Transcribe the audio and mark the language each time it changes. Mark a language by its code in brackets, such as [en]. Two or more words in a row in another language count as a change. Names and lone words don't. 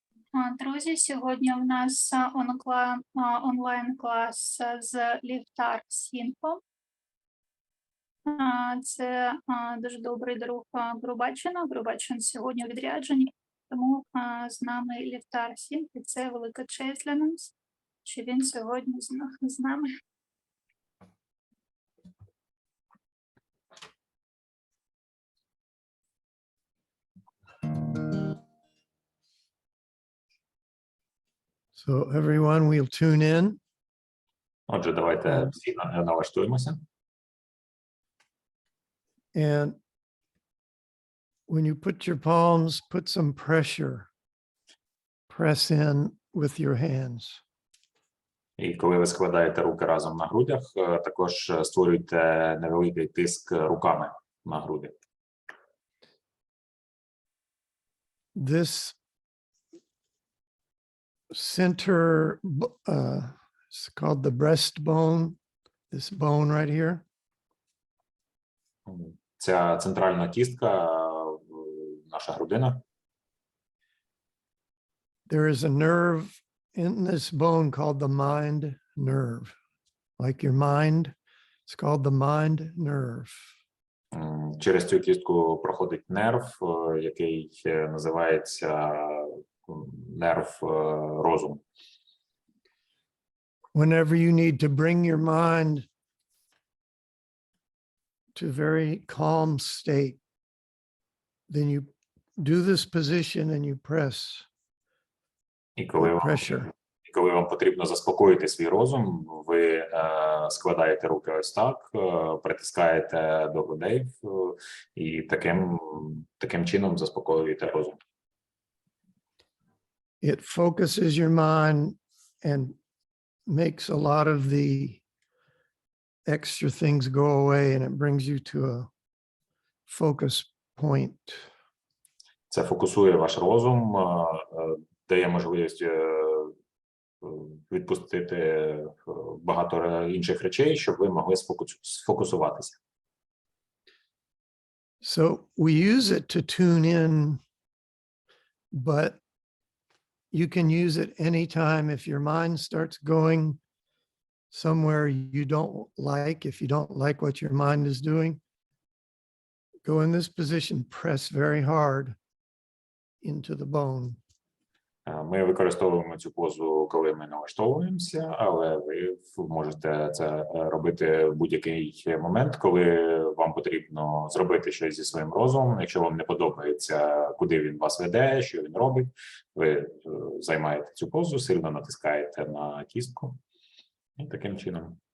[uk] Друзі, сьогодні в нас онлайн-клас з Livtar Singh. Це дуже добрий друг Грубачина. Грубачин сьогодні у відрядженні, тому з нами Livtar Singh, і це велика честь для нас, що він сьогодні з нами. [en] So everyone will tune in. [uk] Отже, давайте всі налаштуємося. [en] And when you put your palms, put some pressure. Press in with your hands. [uk] І коли ви складаєте руки разом на грудях, також створюйте невеликий тиск руками на груди. [en] This center, it's called the breastbone, this bone right here. [uk] Ця центральна кістка, наша грудина. [en] There is a nerve in this bone called the mind nerve. Like your mind, it's called the mind nerve. [uk] Через цю кістку проходить нерв, який називається нерв розуму. [en] Whenever you need to bring your mind to a very calm state, then you do this position and you press pressure. [uk] І коли вам потрібно заспокоїти свій розум, ви складаєте руки ось так, притискаєте до грудей і таким чином заспокоюєте розум. [en] It focuses your mind and makes a lot of the extra things go away, and it brings you to a focus point. [uk] Це фокусує ваш розум, дає можливість відпустити багато інших речей, щоб ви могли сфокусуватися. [en] So we use it to tune in, but you can use it anytime if your mind starts going somewhere you don't like, if you don't like what your mind is doing. Go in this position, press very hard into the bone. [uk] Ми використовуємо цю позу, коли ми налаштовуємося, але ви можете це робити в будь-який момент, коли вам потрібно зробити щось зі своїм розумом. Якщо вам не подобається, куди він вас веде, що він робить, ви займаєте цю позу, сильно натискаєте на кістку і таким чином.